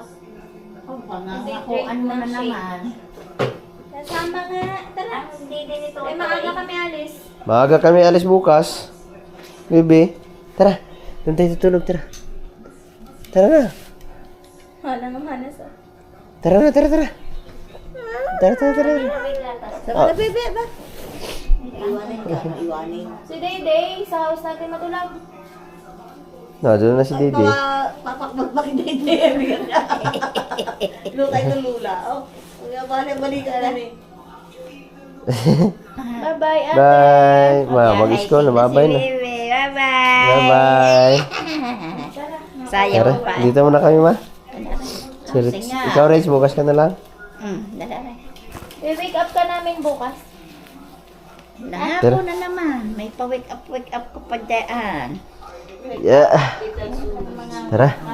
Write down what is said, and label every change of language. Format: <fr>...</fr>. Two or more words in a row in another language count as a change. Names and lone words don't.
<tl>Oh, pangangakuan mo na naman. Kasama nga. Tara. Hindi din ito. Eh, maaga kami alis. Maaga kami alis bukas. Bebe. Tara. Doon tayo tutulog, tara. Tara na. Wala nang hanas ah. Tara na, tara, tara. Tara, tara, tara. Sama na bebe ba? Iwanin ka, iwanin. Si Day, sa house natin matulog. Doon na si Didi. Papakbagbak na hindi. Lutay ng lula. Oh, balik ka na eh. Bye-bye, ate. Bye. Mag-school na. Bye-bye na. Bye-bye. Bye-bye. Sayang Tara, pa. dito muna kami, ma. Si Rich. Ikaw, Rich, bukas ka na lang. I-wake up ka namin bukas. Nahapon na naman. May pa-wake up ka pa dyan. Yeah. Tara.</tl>